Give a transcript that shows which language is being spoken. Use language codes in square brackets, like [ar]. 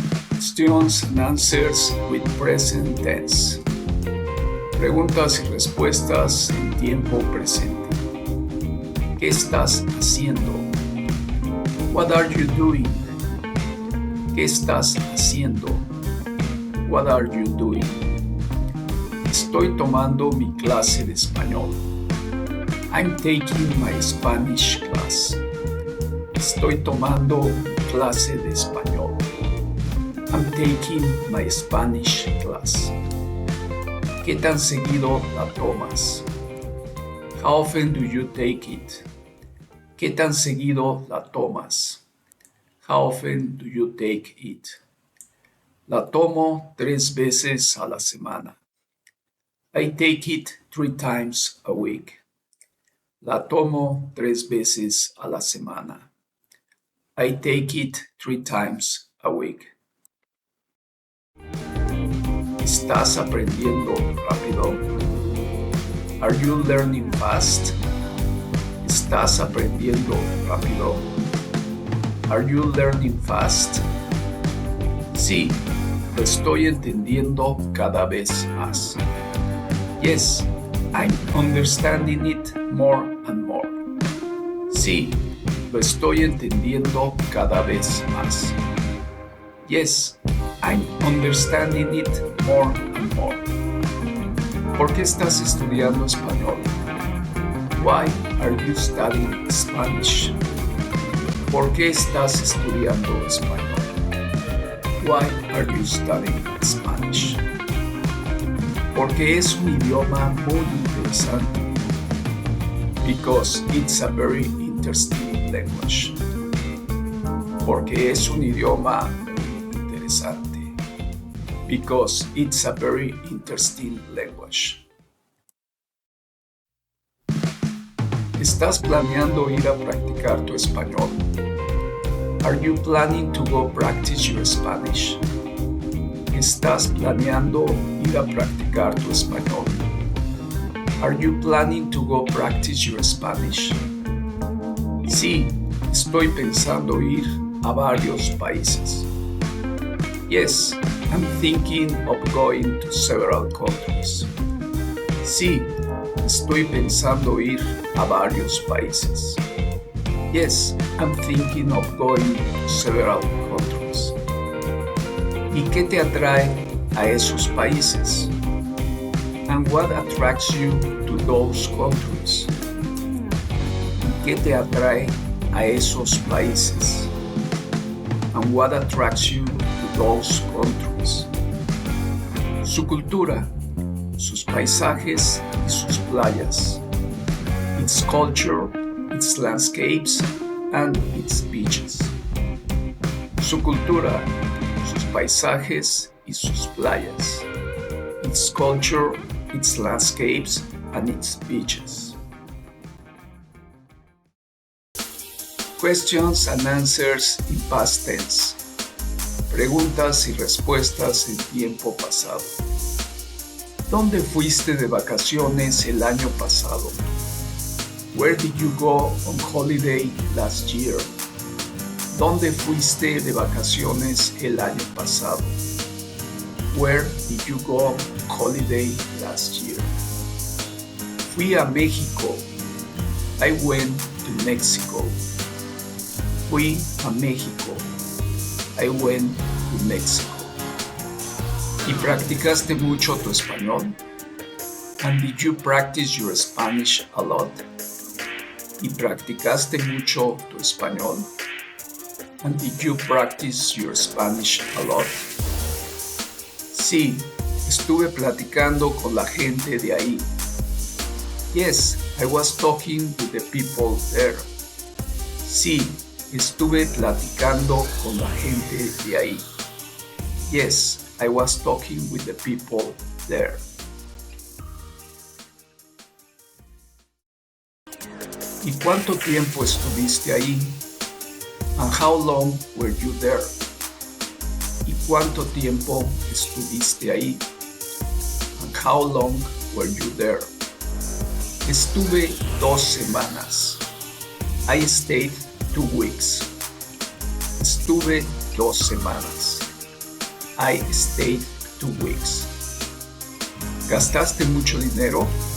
[en] Questions and answers with present tense. [es] Preguntas y respuestas en tiempo presente. ¿Qué estás haciendo? [en] What are you doing? [es] ¿Qué estás haciendo? [en] What are you doing? [es] Estoy tomando mi clase de español. [en] I'm taking my Spanish class. [es] Estoy tomando mi clase de español. [en] I'm taking my Spanish class. [es] ¿Qué tan seguido la tomas? [en] How often do you take it? [es] ¿Qué tan seguido la tomas? [en] How often do you take it? [es] La tomo 3 veces a la semana. [en] I take it 3 times a week. [es] La tomo 3 veces a la semana. [en] I take it 3 times a week. [es] ¿Estás aprendiendo rápido? [en] Are you learning fast? [es] ¿Estás aprendiendo rápido? [en] Are you learning fast? [es] Sí, lo estoy entendiendo cada vez más. [en] Yes, I'm understanding it more and more. [es] Sí, lo estoy entendiendo cada vez más. [en] Yes, I'm understanding it more and more. [es] ¿Por qué estás estudiando español? [en] Why are you studying Spanish? [es] ¿Por qué estás estudiando español? [en] Why are you studying Spanish? [es] Porque es un idioma muy interesante. [en] Because it's a very interesting language. [es] Porque es un idioma interesante. [en] Because it's a very interesting language. [es] ¿Estás planeando ir a practicar tu español? [en] Are you planning to go practice your Spanish? [es] ¿Estás planeando ir a practicar tu español? [en] Are you planning to go practice your Spanish? [es] Sí, estoy pensando ir a varios países. [en] Yes, I'm thinking of going to several countries. [es] Sí, estoy pensando ir a varios países. [en] Yes, I'm thinking of going to several countries. [es] ¿Y qué te atrae a esos países? [en] And what attracts you to those countries? [es] ¿Y qué te atrae a esos países? [en] And what attracts you to those countries? [es] Su cultura, sus paisajes y sus playas. [en] Its culture, its landscapes, and its beaches. [es] Su cultura, sus paisajes y sus playas. [en] Its culture, its landscapes, and its beaches. Questions and answers in past tense. [es] Preguntas y respuestas en tiempo pasado. ¿Dónde fuiste de vacaciones el año pasado? [en] Where did you go on holiday last year? [es] ¿Dónde fuiste de vacaciones el año pasado? [en] Where did you go on holiday last year? [es] Fui a México. [en] I went to Mexico. [es] Fui a México. [en] I went to Mexico. [es] ¿Y practicaste mucho tu español? [en] And did you practice your Spanish a lot? [es] ¿Y practicaste mucho tu español? [en] And did you practice your Spanish a lot? [es] Sí, estuve platicando con la gente de ahí. [en] Yes, I was talking with the people there. [es] Sí, estuve platicando con la gente de ahí. [en] Yes, I was talking with the people there. [es] ¿Y cuánto tiempo estuviste ahí? [en] And how long were you there? [es] ¿Y cuánto tiempo estuviste ahí? [en] And how long were you there? [es] Estuve 2 semanas. [en] I stayed 2 weeks. [es] Estuve 2 semanas. [en] I stayed 2 weeks. [es] ¿Gastaste mucho dinero?